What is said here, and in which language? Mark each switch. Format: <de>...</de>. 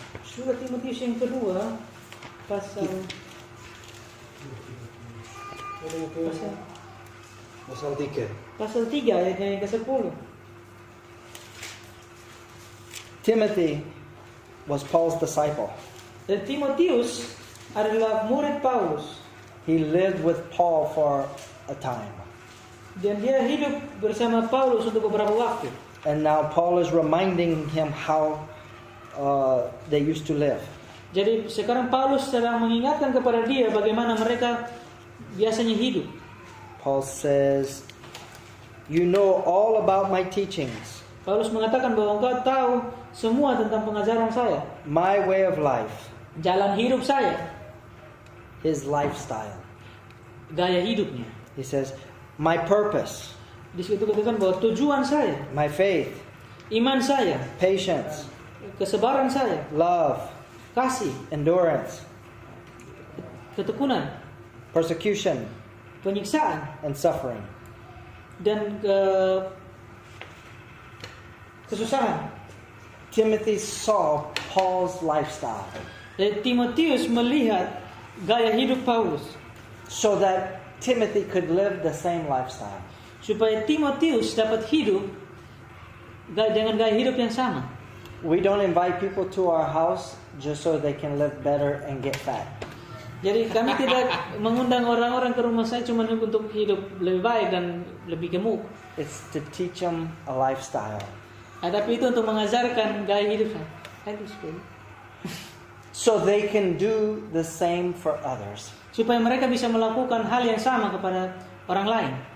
<id>Surat Timotius yang kedua pasal Pasal 3. pasal 3 ayatnya yang ke-10.</id> <en>Timothy was Paul's disciple.</en> <id>Dan Timotius adalah murid Paulus.</id> <en>He lived with Paul for a time.</en> <id>Dan dia hidup bersama Paulus untuk beberapa waktu.</id> <en>And now Paul is reminding him how they used to live.</en> <id>Jadi sekarang Paulus sedang mengingatkan kepada dia bagaimana mereka biasanya hidup.</id> <en>Paul says, "You know all about my teachings,</en> <id>Paulus mengatakan bahwa engkau tahu semua tentang pengajaran saya,</id> <en>my way of life,</en> <id>jalan hidup saya,</id> <en>his lifestyle."</en> <id>gaya hidupnya.</id> <en>He says, "My purpose,</en> <id>Di situ katakan bahwa tujuan saya,</id> <en>my faith,</en> <id>iman saya,</id> <en>patience,</en> <id>kesabaran saya,</id> <en>love,</en> <id>kasih,</id> <en>endurance,</en> <id>ketekunan,</id> <en>persecution,</en> <id>penyiksaan,</id> <en>and suffering."</en> <id>dan kesusahan.</id> <en>Timothy saw Paul's lifestyle</en> <id>Dan Timotius melihat gaya hidup Paulus</id> <en>so that Timothy could live the same lifestyle.</en> <id>supaya Timotius dapat hidup dengan gaya hidup yang sama.</id> <en>We don't invite people to our house just so they can live better and get fat.</en> <id>Jadi kami tidak mengundang orang-orang ke rumah saya cuma untuk hidup lebih baik dan lebih gemuk.</id> <en>It's to teach them a lifestyle</en> <id>Tapi itu untuk mengajarkan gaya hidup saya.</id> <en>so they can do the same for others.</en> <id>Supaya mereka bisa melakukan hal yang sama kepada orang lain.</id>